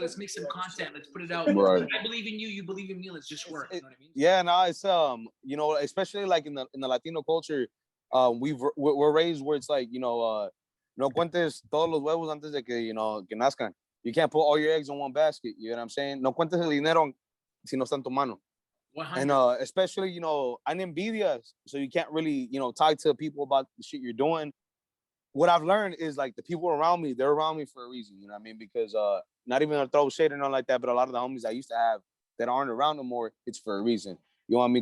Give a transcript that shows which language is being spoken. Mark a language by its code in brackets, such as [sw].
[en] Let's make some content. Let's put it out. Right. I believe in you. You believe in me. Let's just work. You know what I mean? Yeah, no, it's, you know, especially like in the Latino culture, we're raised where it's like, you know, [es] no cuentes todos los huevos antes de que, [en] you know, [es] que nazcan. [en] You can't put all your eggs in one basket. You know what I'm saying? [es] No cuentes el dinero si no está en tu mano. [en] 100. And especially, you know, I'm envidia, so you can't really, you know, talk to people about the shit you're doing. What I've learned is like the people around me, they're around me for a reason, you know what I mean? Because not even to throw shade or nothing like that, but a lot of the homies I used to have that aren't around no more, it's for a reason. You know what I mean?